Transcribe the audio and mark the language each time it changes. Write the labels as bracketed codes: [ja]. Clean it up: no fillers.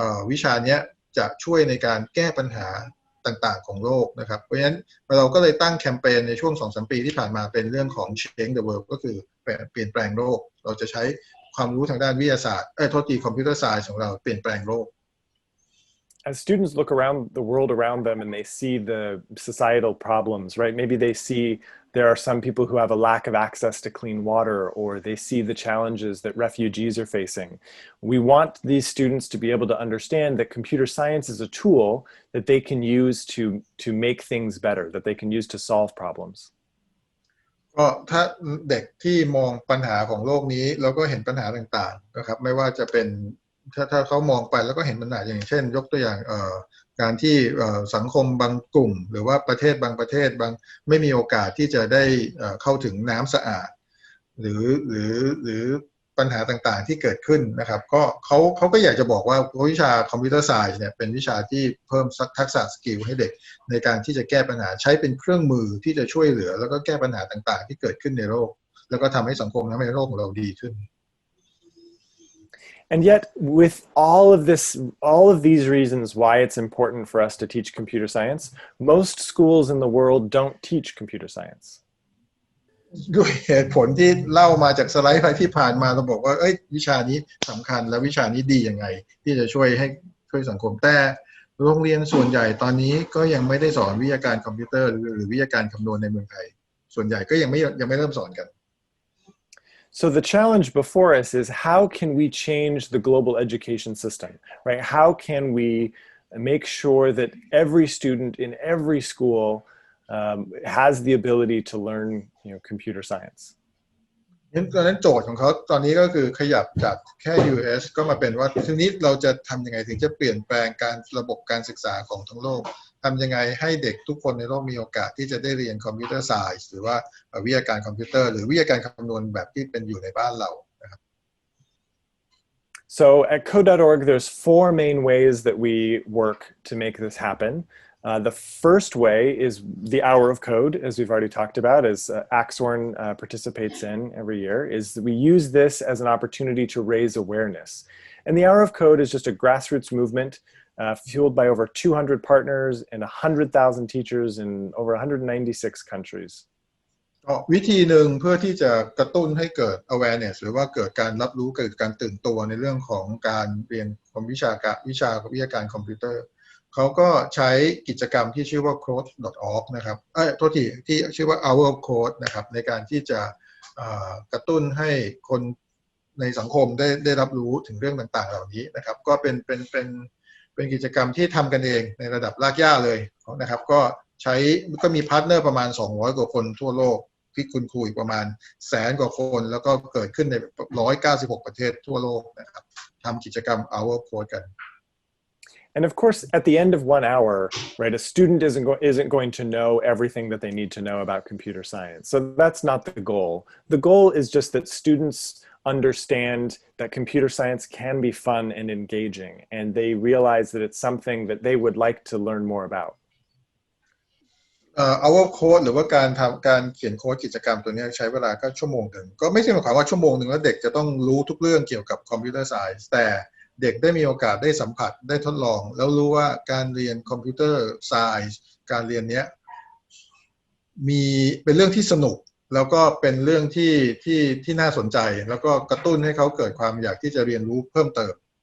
[th] วิชานี้จะช่วยในการแก้ปัญหาต่างๆของโลกนะครับเพราะฉะนั้นเราก็เลยตั้งแคมเปญในช่วง 2-3 ปีที่ผ่านมาเป็นเรื่องของ Change the World ก็คือเปลี่ยนแปลงโลกเราจะใช้ความรู้ทางด้านวิทยาศาสตร์คอมพิวเตอร์ไซน์ของเราเปลี่ยนแปลงโลก [en] As students look around the world around them and they see the societal problems, right? Maybe they see there are some people who have a lack of access to clean water, or they see the challenges that refugees are facing. We want these students to be able to understand that computer science is a tool that they can use to make things better, that they can use to solve problems. [th] ก็ถ้าเด็กที่มองปัญหาของโลกนี้แล้วก็เห็นปัญหาต่างๆนะครับไม่ว่าจะเป็นถ้าเขามองไปแล้วก็เห็นปัญหาอย่างเช่นยกตัวอย่างการที่สังคมบางกลุ่มหรือว่าประเทศบางประเทศไม่มีโอกาสที่จะได้เข้าถึงน้ำสะอาดหรือปัญหาต่างๆที่เกิดขึ้นนะครับก็เขาก็อยากจะบอกว่าวิชาคอมพิวเตอร์ไซน์เนี่ยเป็นวิชาที่เพิ่มทักษะสกิลให้เด็กในการที่จะแก้ปัญหาใช้เป็นเครื่องมือที่จะช่วยเหลือแล้วก็แก้ปัญหาต่างๆที่เกิดขึ้นในโลกแล้วก็ทำให้สังคมทำให้โลกของเราดีขึ้น [en] And yet, with all of these reasons why it's important for us to teach computer science, most schools in the world don't teach computer science. [th] ด้วยเหตุผลที่เล่ามาจากสไลด์ที่ผ่านมาเราบอกว่าวิชานี้สำคัญและวิชานี้ดียังไงที่จะช่วยสังคมแต่โรงเรียนส่วนใหญ่ตอนนี้ก็ยังไม่ได้สอนวิทยาการคอมพิวเตอร์หรือวิทยาการคำนวณในเมืองไทยส่วนใหญ่ก็ยังไม่เริ่มสอนกัน [en] So the challenge before us is how can we change the global education system, right? How can we make sure that every student in every school has the ability to learn, computer science? [th] นั้นโจทย์ของเขาตอนนี้ก็คือขยับจากแค่ US ก็มาเป็นว่าทีนี้เราจะทำยังไงถึงจะเปลี่ยนแปลงระบบการศึกษาของทั้งโลกทำยังไงให้เด็กทุกคนในโลกมีโอกาสที่จะได้เรียนคอมพิวเตอร์ไซน์หรือว่าวิทยาการคอมพิวเตอร์หรือวิทยาการคำนวณแบบที่เป็นอยู่ในบ้านเรานะครับ [en] So at code.org there's 4 main ways that we work to make this happen. The first way is the Hour of Code, as we've already talked about, as Axorn participates in every year, is that we use this as an opportunity to raise awareness. And the Hour of Code is just a grassroots movement fueled by over 200 partners and 100,000 teachers in over 196 countries. [th] วิธีหนึ่งเพื่อที่จะกระตุ้นให้เกิด awareness หรือว่าเกิดการรับรู้เกิดการตื่นตัวในเรื่องของการเรียนวิชาวิทยาการคอมพิวเตอร์เขาก็ใช้กิจกรรมที่ชื่อว่า code.org นะครับโทษทีที่ชื่อว่า Hour of Code นะครับในการที่จะ กระตุ้นให้คนในสังคมได้รับรู้ถึงเรื่องต่างๆเหล่านี้นะครับก็เป็นกิจกรรมที่ทำกันเองในระดับรากหญ้าเลยนะครับก็มีพาร์ทเนอร์ประมาณ200กว่าคนทั่วโลกที่คุณครูอีกประมาณ100,000กว่าคนแล้วก็เกิดขึ้นใน196ประเทศทั่วโลกนะครับทำกิจกรรม Hour of Code กัน [en] And of course, at the end of 1 hour, right, a student isn't going to know everything that they need to know about computer science. So that's not the goal. The goal is just that students understand that computer science can be fun and engaging, and they realize that it's something that they would like to learn more about. [th] Our code หรือว่าการเขียนโค้ดกิจกรรมตัวนี้ใช้เวลาก็ชั่วโมงหนึ่งก็ไม่ใช่หมายความว่าชั่วโมงหนึ่งแล้วเด็กจะต้องรู้ทุกเรื่องเกี่ยวกับคอมพิวเตอร์ไซน์แต่เด็กได้มีโอกาสได้สัมผัสได้ทดลองแล้วรู้ว่าการเรียนคอมพิวเตอร์ไซน์การเรียนเนี้ยเป็นเรื่องที่สนุกแล้วก็เป็นเรื่องที่น่าสนใจแล้วก็กระตุ้นให้เขาเกิดความอยากที่จะเรียนรู้เพิ่มเติม